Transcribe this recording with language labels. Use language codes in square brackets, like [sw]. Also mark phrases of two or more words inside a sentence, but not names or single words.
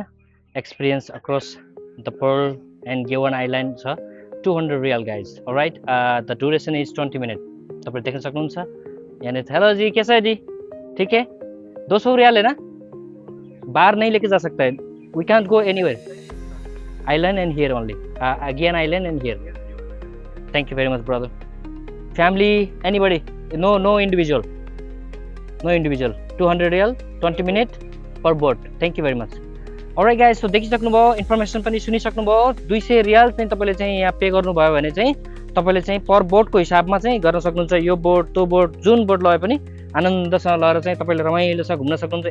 [en] Experience across the Pearl and Gewan Island छ, 200 real guys। Right, the duration is 20 minute. [ne] तपाईँले देख्न सक्नुहुन्छ यहाँनिर। [hi] हेलो जी, कैसा है जी? ठीक है, 200 रियल है ना, बाहर नहीं लेके जा सकता है, [en] we can't go anywhere, island and here only, again island and here. Thank you very much brother. Family, anybody? No individual. 200 real, 20 minute per boat. Thank you very much. alright guys, [ne] सो देखिसक्नुभयो, इन्फर्मेसन पनि सुनिसक्नुभयो। 200 रियल चाहिँ तपाईँले चाहिँ यहाँ पे गर्नुभयो भने चाहिँ तपाईँले चाहिँ पर बोटको हिसाबमा चाहिँ गर्न सक्नुहुन्छ। यो बोट त्यो बोट जुन बोट लगे पनि आनन्दसँग लगेर चाहिँ तपाईँले रमाइलोसँग घुम्न सक्नुहुन्छ।